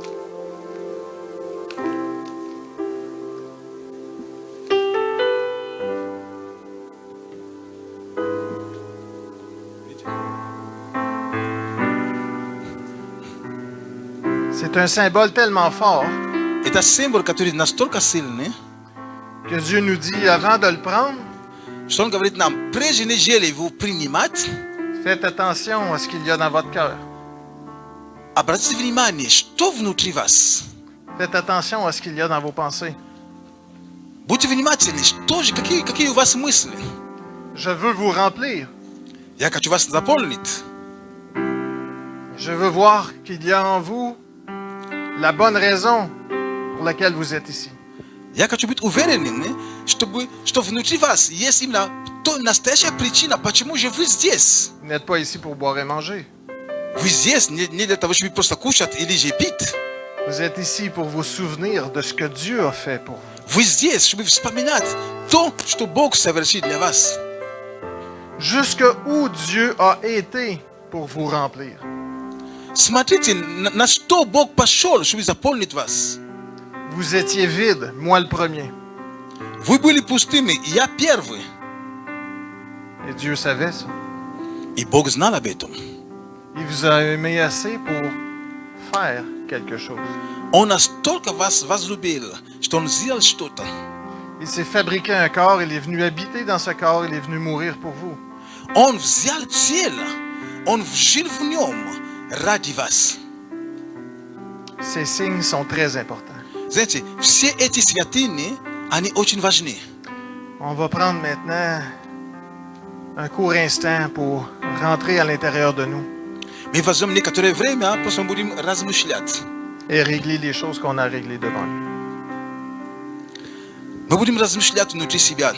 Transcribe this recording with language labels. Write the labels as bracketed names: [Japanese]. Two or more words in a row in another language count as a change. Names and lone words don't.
[French] un symbole tellement fort [Russian] Это символ, который настолько сильный, [French] que Dieu nous dit, avant de le prendre, [Russian] что Он говорит нам, прежде нежели его принимать, [French] faites attention à ce qu'il y a dans votre cœur. [Russian] обратите внимание, что внутри вас. [French] Faites attention à ce qu'il y a dans vos pensées. [Russian] Будьте внимательны, что же, какие у вас мысли. [French] Je veux vous remplir. [Russian] Я хочу вас заполнить. [French] Je veux voir qu'il y a en vous la bonne raison pour laquelle vous êtes ici. [Russian] Я хочу быть уверенным, что внутри вас есть именно настоящая причина, почему же вы здесь. [French] Vous n'êtes pas ici pour boire et manger. [Russian] Вы здесь не для того, чтобы просто кушать или же пить. [French] Vous êtes ici pour vous souvenir de ce que Dieu a fait pour vous. [Russian] Вы здесь, чтобы вспоминать то, что Бог совершил для вас. [French] Jusque où Dieu a été pour vous remplir. [Russian] Смотрите, на что Бог пошел, чтобы заполнить вас. [French] Vous étiez vide, moi le premier. [Russian] Вы были пустыми, и я первый. [French] Et Dieu savait ça. [Russian] И Бог знал об этом. [French] Il vous a aimé assez pour faire quelque chose. [Russian] Он настолько вас возлюбил, что Он сделал что-то. [French] Il s'est fabriqué un corps, il est venu habiter dans ce corps, il est venu mourir pour vous. [Russian] Он взял тело, Он жил в нем ради вас. [French] Ces signes sont très importants. [Russian] Знаете, все эти святыни, они очень важны. [French] On va prendre maintenant un court instant pour rentrer à l'intérieur de nous [Russian] Мы возьмем некоторое время, просто будем размышлять. [French] et régler les choses qu'on a réglées devant lui. [Russian] Мы будем размышлять внутри себя.